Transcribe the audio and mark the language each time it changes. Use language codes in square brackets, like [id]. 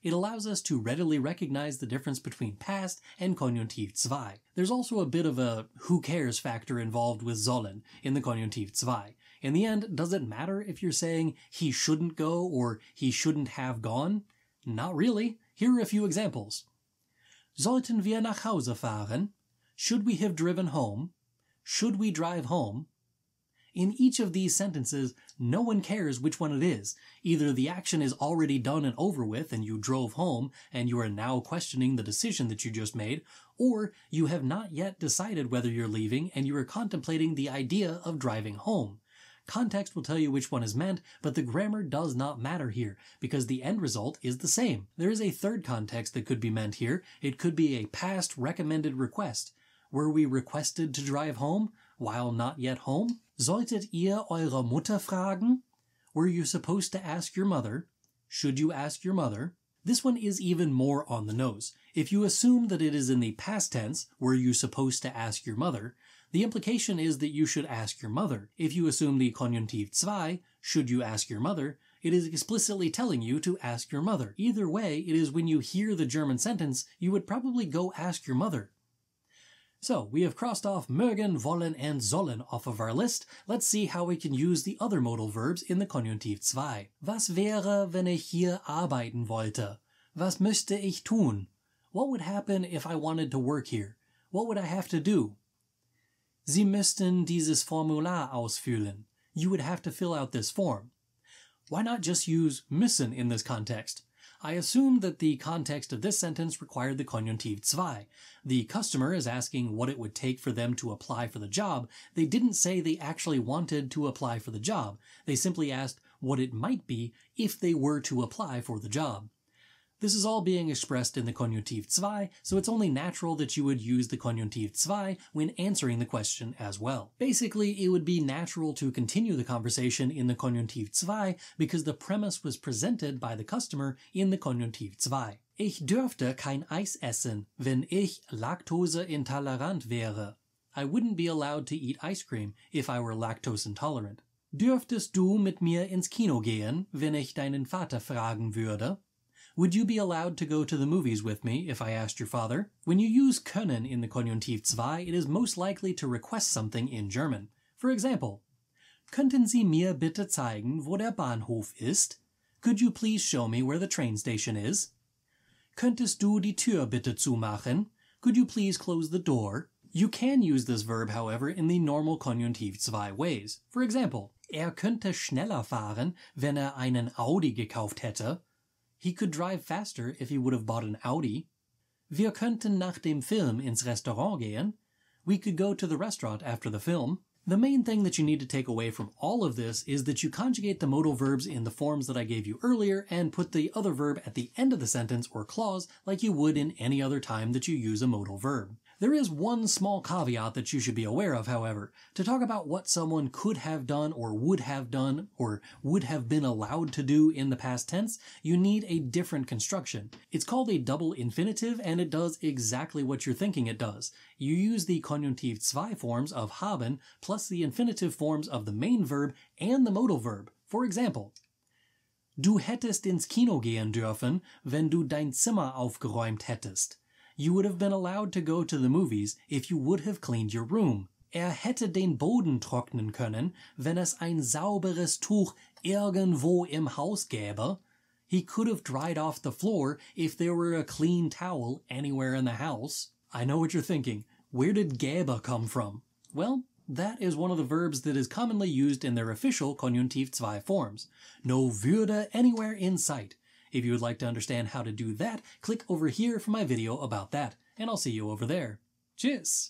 [en] It allows us to readily recognize the difference between past and Konjunktiv 2. There's also a bit of a who cares factor involved with sollen in the Konjunktiv 2. In the end, does it matter if you're saying he shouldn't go or he shouldn't have gone? Not really. Here are a few examples. [de] Sollten wir nach Hause fahren? [en] Should we have driven home? Should we drive home? In each of these sentences, no one cares which one it is. Either the action is already done and over with and you drove home and you are now questioning the decision that you just made, or you have not yet decided whether you're leaving and you are contemplating the idea of driving home. Context will tell you which one is meant, but the grammar does not matter here, because the end result is the same. There is a third context that could be meant here. It could be a past recommended request. Were we requested to drive home while not yet home? [de] Solltet ihr eure Mutter fragen? [en] Were you supposed to ask your mother? Should you ask your mother? This one is even more on the nose. If you assume that it is in the past tense, were you supposed to ask your mother, the implication is that you should ask your mother. If you assume the Konjunktiv 2, should you ask your mother, it is explicitly telling you to ask your mother. Either way, it is when you hear the German sentence, you would probably go ask your mother. So, we have crossed off mögen, wollen, and sollen off of our list. Let's see how we can use the other modal verbs in the Konjunktiv 2. [de] Was wäre, wenn ich hier arbeiten wollte? Was müsste ich tun? [en] What would happen if I wanted to work here? What would I have to do? [de] Sie müssten dieses Formular ausfüllen. [en] You would have to fill out this form. Why not just use müssen in this context? I assume that the context of this sentence required the Konjunktiv 2. The customer is asking what it would take for them to apply for the job. They didn't say they actually wanted to apply for the job. They simply asked what it might be if they were to apply for the job. This is all being expressed in the Konjunktiv 2, so it's only natural that you would use the Konjunktiv 2 when answering the question as well. Basically, it would be natural to continue the conversation in the Konjunktiv 2 because the premise was presented by the customer in the Konjunktiv 2. [de] Ich dürfte kein Eis essen, wenn ich laktoseintolerant wäre. [en] I wouldn't be allowed to eat ice cream if I were lactose intolerant. [de] Dürftest du mit mir ins Kino gehen, wenn ich deinen Vater fragen würde? [en] Would you be allowed to go to the movies with me if I asked your father? When you use können in the Konjunktiv 2, it is most likely to request something in German. For example, [de] könnten Sie mir bitte zeigen, wo der Bahnhof ist? [en] Could you please show me where the train station is? [de] Könntest du die Tür bitte zumachen? [en] Could you please close the door? You can use this verb, however, in the normal Konjunktiv 2 ways. For example, [de] könnte schneller fahren, wenn einen Audi gekauft hätte. [en] He could drive faster if he would have bought an Audi. [de] Wir könnten nach dem Film ins Restaurant gehen. [en] We could go to the restaurant after the film. The main thing that you need to take away from all of this is that you conjugate the modal verbs in the forms that I gave you earlier and put the other verb at the end of the sentence or clause like you would in any other time that you use a modal verb. There is one small caveat that you should be aware of, however. To talk about what someone could have done or would have been allowed to do in the past tense, you need a different construction. It's called a double infinitive, and it does exactly what you're thinking it does. You use the Konjunktiv 2 forms of haben plus the infinitive forms of the main verb and the modal verb. For example, [de] du hättest ins Kino gehen dürfen, wenn du dein Zimmer aufgeräumt hättest. [en] You would have been allowed to go to the movies if you would have cleaned your room. [de] Hätte den Boden trocknen können, wenn es ein sauberes Tuch irgendwo im Haus gäbe. [en] He could have dried off the floor if there were a clean towel anywhere in the house. I know what you're thinking. Where did gäbe come from? Well, that is one of the verbs that is commonly used in their official Konjunktiv 2 forms. No würde anywhere in sight. If you would like to understand how to do that, click over here for my video about that, and I'll see you over there. Tschüss!